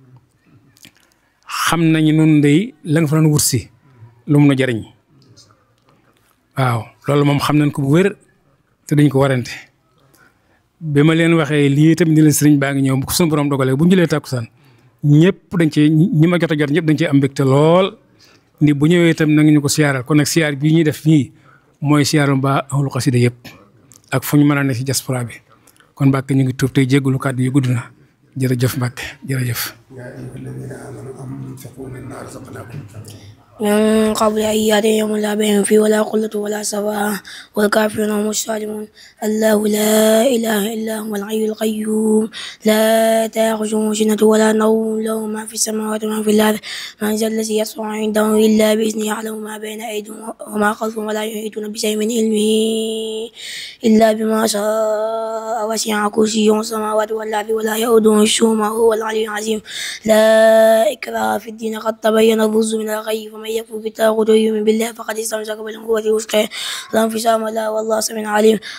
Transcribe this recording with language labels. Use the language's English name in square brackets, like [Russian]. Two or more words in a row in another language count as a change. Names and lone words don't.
[Wolof] xam nañ nun day la nga fa doon wut si lu mun a jariñ waaw loolu moom xam nañ ko bu wér te dañ ko warante bi ma leen waxee lii tamit ni leen sëriñ baa ngi ñëw bu ko suñu borom dogalee bu ñu jëlee tàkkusaan ñëpp dañ ci ñi ma jot a jot ñëpp dañ ci am mbégte lool ni bu ñëwee itam na nga ñu ko siyaaral kon nag siyaar bii ñuy def nii mooy siyaaru mbaa ahlu xasida yëpp ak fu ñu mën a ne ci diaspora bi kon Mbàkke ñu ngi tuub tey jéggulu kàddu yu gudd na jërëjëf Mbàkke jërëjëf [Arabic] من قبل أن يأتي يوم لا بيع فيه ولا خلة ولا شفاعة والكافرون هم الظالمون الله لا إله إلا هو الحي القيوم لا تأخذه سنة ولا نوم له ما في السماوات وما في الأرض من ذا الذي يشفع عنده إلا بإذنه يعلم ما بين أيديهم وما خلفهم ولا يحيطون بشيء من علمه إلا بما شاء وسع كرسيه السماوات والأرض ولا يؤوده حفظهما وهو العلي العظيم لا إكراه في الدين قد تبين الرشد من الغي فمن يكفر بالطاغوت ويؤمن بالله فقد استمسك بالعروة الوثقى لا انفصام لها والله سميع عليم.